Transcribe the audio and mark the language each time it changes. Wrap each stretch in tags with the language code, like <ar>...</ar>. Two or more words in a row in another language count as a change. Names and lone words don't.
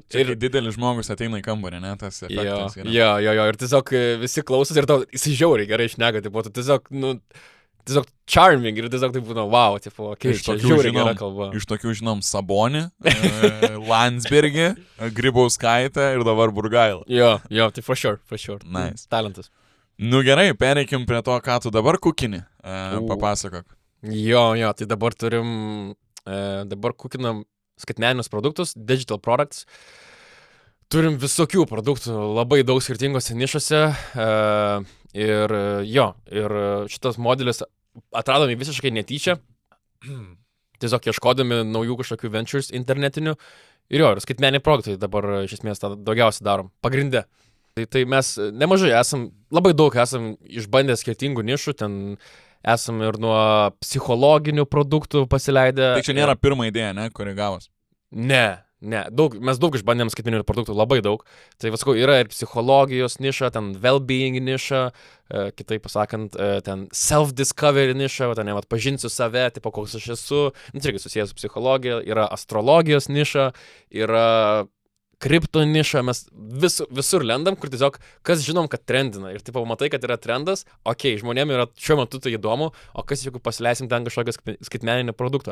<lt>Čia ir didelis žmogus ateina į kambarį, ne, tas efektas yra. Jo, ir tiesiog visi klausosi ir tau, jisai žiauriai gerai šneka, tipo, tu tiesiog, tiesiog charming ir tiesiog tai būna, wow, tipo, žiauriai gera kalba. Iš tokių žinom Sabonį, Landsbergį, Grybauskaitę ir dabar Burgailą. Jo, tai</lt> <en>for sure.</en> <lt>Nice. Talentas. Nu gerai, pereikim prie to, ką tu dabar kukini. Papasakok. Jo, tai dabar kukinam skaitmeninius produktus,</lt> <en>digital products.</en> <lt>Turim visokių produktų, labai daug skirtingose nišose. Ir šitas modelis atradome visiškai netyčia. tiesiog ieškodami naujų kažkokių ventures internetinių. Ir jo, ir skaitmeniniai produktai dabar iš esmės tą daugiausiai darom. Pagrinde. Tai mes nemažai labai daug esam išbandę skirtingų nišų, ten esam ir nuo psichologinių produktų pasileidę. Tai čia nėra pirma idėja, ne, kuri gavos? Ne, mes daug išbandėm skaitmeninių produktų, labai daug. Tai vasku, yra ir psichologijos niša, ten well-being niša, kitaip pasakant, ten self-discovery niša, ten pažinsiu save, tipo koks aš esu, tai irgi susijęs su psichologija, yra astrologijos niša, yra kripto nišą, mes visur lendam, kur tiesiog, kas žinom, kad trendina. Ir tipo, matai, kad yra trendas, žmonėm yra šiuo metu tai įdomu, o kas jeigu pasileisim ten kažkokią skaitmeninį produktą.</lt>